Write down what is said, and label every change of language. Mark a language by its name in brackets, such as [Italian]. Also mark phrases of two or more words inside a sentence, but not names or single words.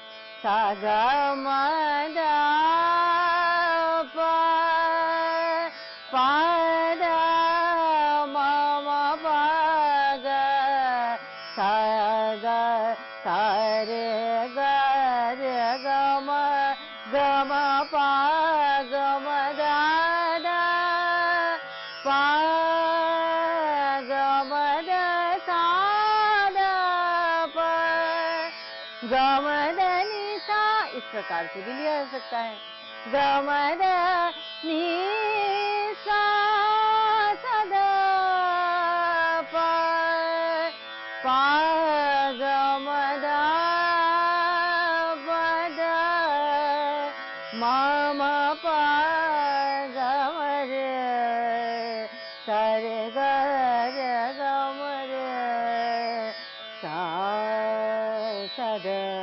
[Hindi] सा गा मा धा पा धा मा मा पा गा सा गा सा रे गा मा पा गा मा धा धा पा गा मा धा सा धा पा गा मा धा नी सा, इस प्रकार से भी लिया जा सकता है। गा मा धा नी सा सा धा पा पा गा मा धा पा धा मा मा पा गा मा रे सा रे गा मा रे सा सा धा